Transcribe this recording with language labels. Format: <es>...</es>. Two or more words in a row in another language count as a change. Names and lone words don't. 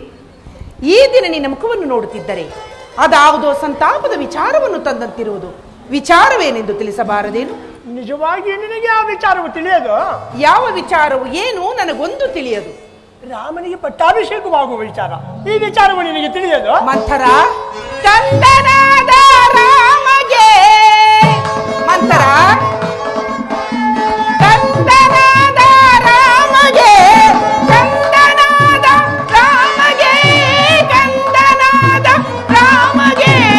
<kn>ಈ ದಿನ ನಿನ್ನ ಮುಖವನ್ನು ನೋಡುತ್ತಿದ್ದರೆ ಅದಾವುದೋ ಸಂತಾಪದ ವಿಚಾರವನ್ನು ತಂದಂತಿರುವುದು. ವಿಚಾರವೇನೆಂದು ತಿಳಿಸಬಾರದೇನು? ನಿಜವಾಗಿ ನಿನಗೆ ಆ ವಿಚಾರವು ತಿಳಿಯದು? ಯಾವ ವಿಚಾರವು ಏನು ನನಗೊಂದು ತಿಳಿಯದು. ರಾಮನಿಗೆ ಪಟ್ಟಾಭಿಷೇಕವಾಗುವ ವಿಚಾರ, ಈ ವಿಚಾರವು ನಿನಗೆ ತಿಳಿಯದು? ಮಂಥರ, ಕಂದನಾದ ರಾಮಗೆ ಮಂಥರ, ಕಂದನಾದ ರಾಮಗೆ, ಕಂದನಾದ ರಾಮಗೆ, ಕಂದನಾದ ರಾಮಗೆ</kn>